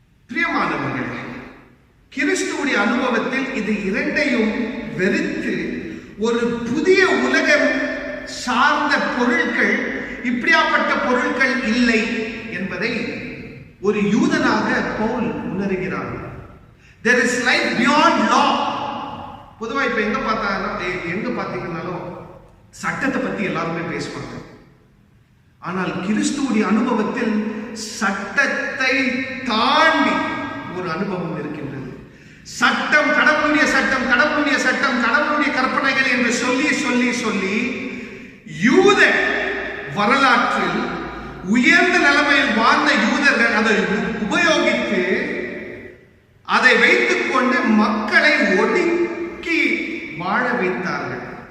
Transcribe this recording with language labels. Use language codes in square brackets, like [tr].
[ta] பிரியமானவர்கள், கிறிஸ்துவுடைய அனுபவத்தில் இது இரண்டையும் வெறுத்து ஒரு புதிய உலகம் சார்ந்த பொருட்கள், இப்படியாப்பட்ட பொருட்கள் இல்லை என்பதை ஒரு யூதனாக பவுல் உணர்கிறார். [en] There is life beyond law. [ta] பொதுவா இப்ப எங்க பார்த்தீங்கன்னாலும் சட்டத்தை பத்தி எல்லாருமே பேசுவாங்க. ஆனால் கிறிஸ்துவுடைய அனுபவத்தில் சட்டத்தை தாண்டி ஒரு அனுபவம் இருக்கின்றது. சட்டம், கடவுளுடைய சட்டம், கடவுளுடைய சட்டம், கடவுளுடைய கற்பனைகள் என்று சொல்லி சொல்லி சொல்லி யூத வரலாற்றில் உயர்ந்த நிலைமையில் வாழ்ந்த யூதர்கள் அதை உபயோகித்து அதை வைத்துக் கொண்டு மக்களை ஒடுக்கி வாழ வைத்தார்கள்.